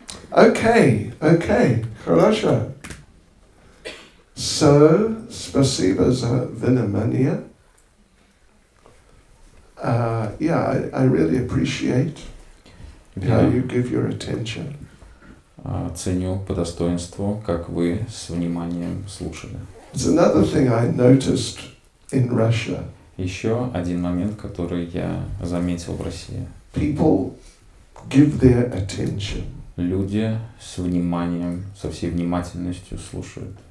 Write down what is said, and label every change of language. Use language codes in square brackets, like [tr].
[ru] Okay, хорошо. So, спасибо за внимание. [en] I really appreciate how you give your attention. [ru] Ценю по достоинству, как вы с вниманием слушали. [en] It's another thing I noticed in Russia. [ru] Еще один момент, который я заметил в России. [en] People give their attention. [ru] Люди с вниманием, со всей внимательностью слушают.